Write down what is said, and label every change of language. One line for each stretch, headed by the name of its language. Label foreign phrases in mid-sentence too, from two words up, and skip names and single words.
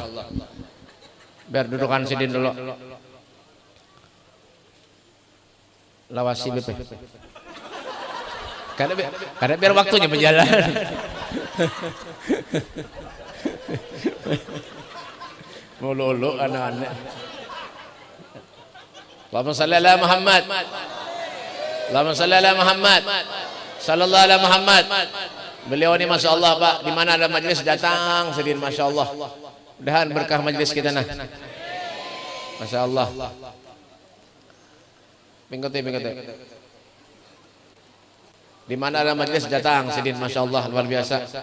Banjar: Biar dudukan Sidin dulu. Lawasi BP. Karena biar waktunya berjalan. Mulu anak-anak.
Arabic: اللهم صل على محمد. اللهم صل على محمد. صلى الله على محمد.
Banjar: Beliau ini
Arabic: ما شاء الله
Banjar: Pak, di mana ada majelis datang Sidin,
Arabic: ما شاء الله.
Banjar: Mudahan berkah majelis kita nah.
Arabic: ما شاء الله. Mengikuti.
Banjar: Di mana ada majelis datang Sidin,
Arabic: ما شاء الله,
Banjar: luar biasa.